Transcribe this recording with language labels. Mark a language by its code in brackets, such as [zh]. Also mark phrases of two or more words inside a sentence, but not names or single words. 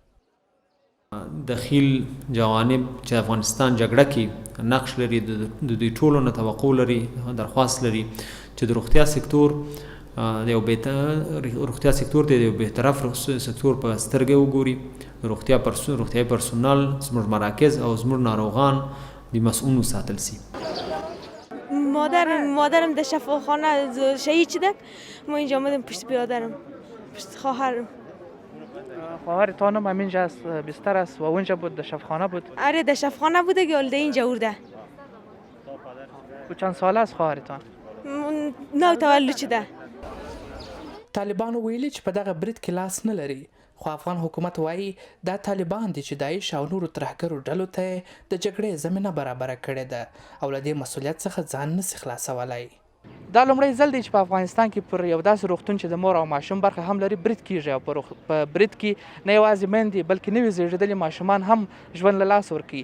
[ps] دخیل جوانب چې افغانستان جګړه کې نقش لري، د دوی ټولو نه توقع لري، درخواست لري چې د روغتیا سکتور د یو روغتیا سکتور ته د یو بهطرف سکتور په سترګې وګوري. روغتیايي پرسونل زموږ مراکز او زموږ ناروغان د مسئول وساتل سي. [fa] مادرم در شفاخانه شهید شده، ما اینجا آمدیم پشت بیادرم، پشت خواهرم. خواهرتان هم همینجا است، بستر است و اونجا بود، در شفاخانه بود؟ آره در شفاخانه بوده که والده اینجا ورده. و چند ساله است خواهرتان؟ نو تولد شده. [ps] طالبانو ویلي چې په دغه برید کې لاس نه لري، خو افغان حکومت وایي دا طالبان دي چې داعش او نورو ترهګرو ډلو ته د جګړې زمینه برابره کړې ده او له دې مسؤلیت څخه ځان نسي خلاصولی. دا لومړی ځل دی چې په افغانستان کې پر یو داسې روغتون چې د مور او ماشوم برخه هم لري برید کیږي او په برید کې نه یوازې میندې بلکې نوي زیږېدلي ماشومان هم ژوند له لاسه ورکوي.